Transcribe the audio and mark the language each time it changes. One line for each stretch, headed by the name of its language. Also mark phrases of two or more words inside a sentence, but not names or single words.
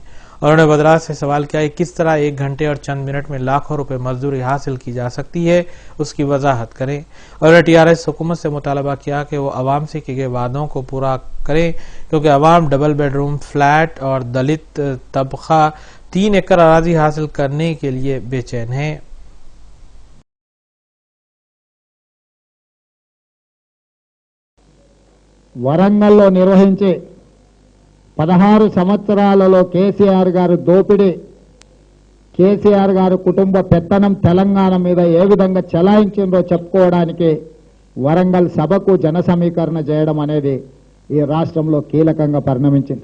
Urdu: انہوں نے وزراء سے سوال کیا کہ کس طرح 1 گھنٹے اور چند منٹ میں لاکھوں روپے مزدوری حاصل کی جا سکتی ہے، اس کی وضاحت کریں۔ انہوں نے TRS حکومت سے مطالبہ کیا کہ وہ عوام سے کیے گئے وعدوں کو پورا کریں، کیونکہ عوام
English: double bed room flat
Urdu: اور دلت طبقہ 3 ایکڑ اراضی حاصل کرنے کے لیے بے چین ہے۔
Telugu: వరంగల్లో నిర్వహించే 16 సంవత్సరాలలో కేసీఆర్ గారు దోపిడీ, కేసీఆర్ గారు కుటుంబ పెత్తనం తెలంగాణ మీద ఏ విధంగా చెలాయించిందో చెప్పుకోవడానికి వరంగల్ సభకు జన సమీకరణ చేయడం అనేది ఈ రాష్ట్రంలో కీలకంగా పరిణమించింది।